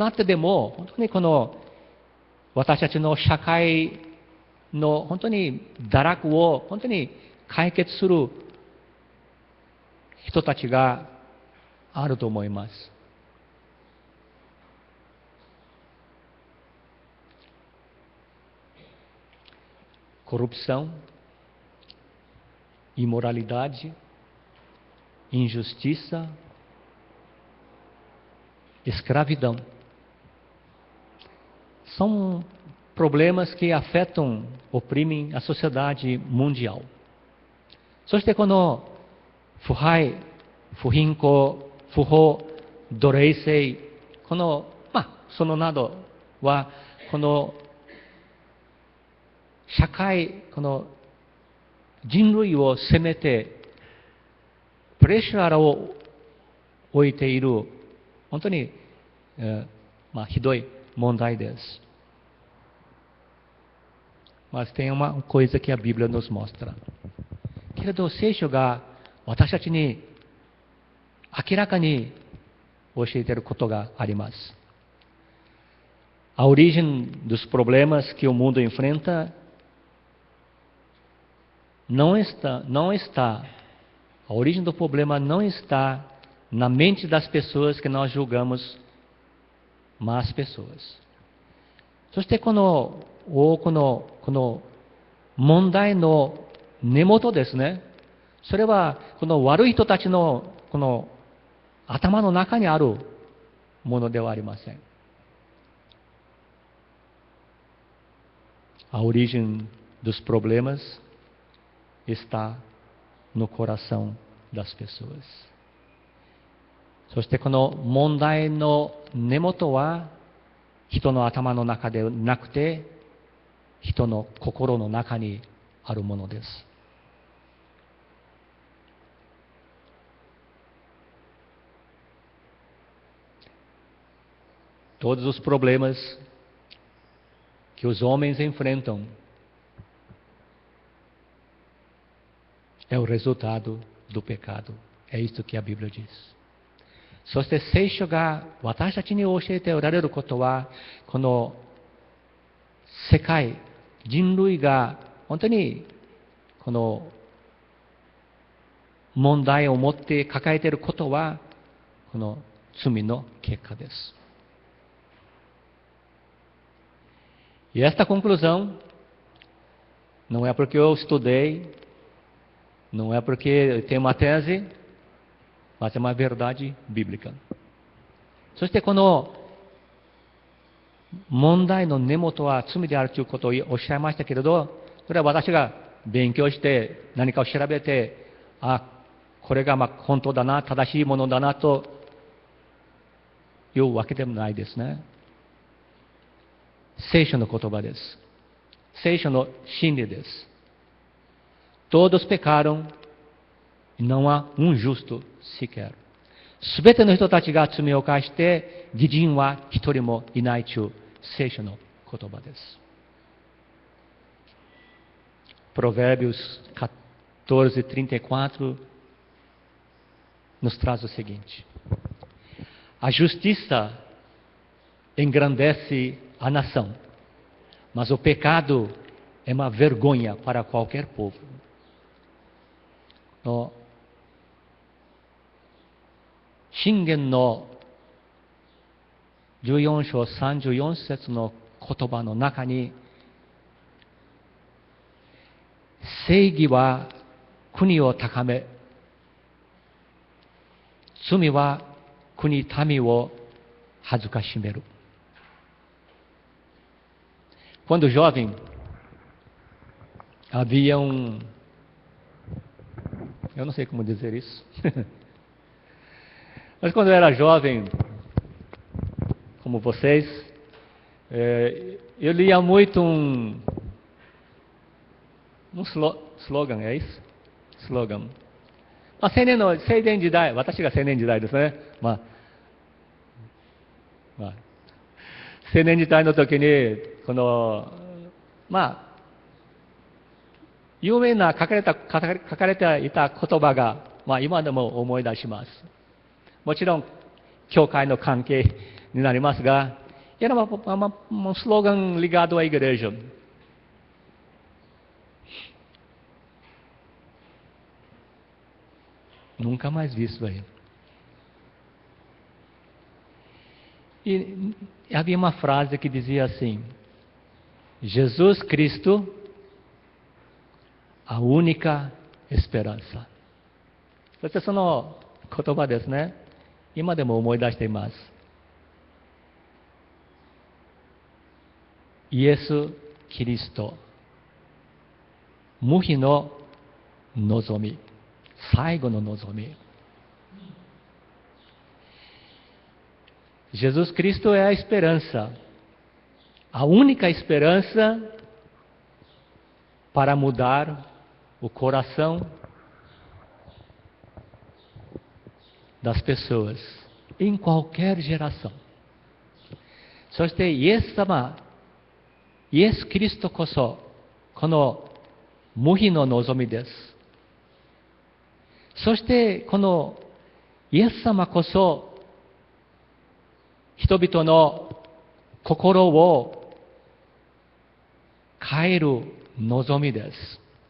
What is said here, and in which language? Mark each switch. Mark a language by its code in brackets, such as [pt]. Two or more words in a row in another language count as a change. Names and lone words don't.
[ja] なってでも、本当にこの私たちの社会の本当に堕落を本当に解決する人たちがあると思います。 [pt] Corrupção, imoralidade, injustiça, escravidão. São problemas que afetam, oprimem a sociedade mundial. [ja] そしてこの腐敗、不貧困、不法、奴隷制、この、そのなどは、この社会、この人類を責めて、プレッシャーを置いている、本当に、ひどい問題です。 [pt] Mas tem uma coisa que a Bíblia nos mostra. [ja] けれど、聖書が私たちに明らかに教えていることがあります。 [pt] A origem dos problemas que o mundo enfrenta não está, a origem do problema não está na mente das pessoas que nós julgamos más pessoas. [ja] そしてこの問題の根元ですね。それはこの悪い人たちのこの頭の中にあるものではありません。 [pt] A origem dos problemas está no coração das pessoas. [ja] そしてこの問題の根元は人の頭の中でなくて人の心の中にあるものです [pt] 。Todos os problemas que os homens enfrentam é o resultado do pecado. É isso que a Bíblia diz. [ja] そして聖書が私たちに教えておられることは、この世界、人類が本当にこの問題を持って抱えていることは、この罪の結果です。 [pt] E esta conclusão não é porque eu estudei, não é porque eu tenho uma tese, mas é uma verdade bíblica. [ja] そしてこの問題の根元は罪であるということをおっしゃいましたけれど、それは私が勉強して何かを調べて、これが本当だな、正しいものだなというわけでもないですね。聖書の言葉です。聖書の真理です。 [pt] Todos pecaram e não há justo sequer. [ja] すべての人たちが罪を犯して義人は一人もいないという聖書の言葉です。 [pt] Provérbios 14:34 nos traz o seguinte: A justiça engrandece a nação, mas o pecado é uma vergonha para qualquer povo. [ja] 箴言の14章34節の言葉の中に、正義は国を高め、罪は国民を恥ずかしめる。 [pt] Quando jovem, havia eu não sei como dizer isso, mas quando eu era jovem, como vocês, eu lia muito um slogan, é isso? Slogan. [ja] 青年時代、私が青年時代ですね。青年時代の時に、この、有名な書かれていた言葉が、今でも思い出します。もちろん、教会の関係になりますが、 [pt] era um slogan ligado à igreja. Nunca mais vi isso aí. E havia uma frase que dizia assim: Jesus Cristo, a única esperança. [ja] そしてその言葉ですね。今でも思い出しています。イエス・キリスト、無比の望み、最後の望み。 [pt] Jesus Cristo é a esperança, a única esperança para mudar o coração das pessoas, em qualquer geração. [ja] そしてイエス様、イエス・キリストこそ、この無比の望みです。そしてこのイエス様こそ、人々の心を変える望みです。